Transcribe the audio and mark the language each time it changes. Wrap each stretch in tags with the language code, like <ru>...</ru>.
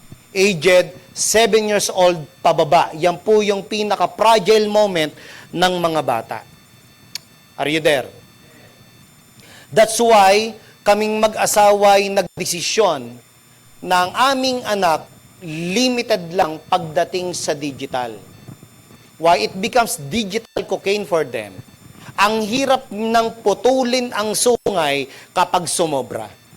<tl>Aged 7 years old pababa. Yan po yung pinaka-fragile moment ng mga bata.</tl> <en>Are you there? That's why</en> <tl>kaming mag-asawa ay nagdesisyon na ang aming anak limited lang pagdating sa digital.</tl> <en>Why? It becomes digital cocaine for them.</en> <tl>Ang hirap ng putulin ang sungay kapag sumobra.</tl>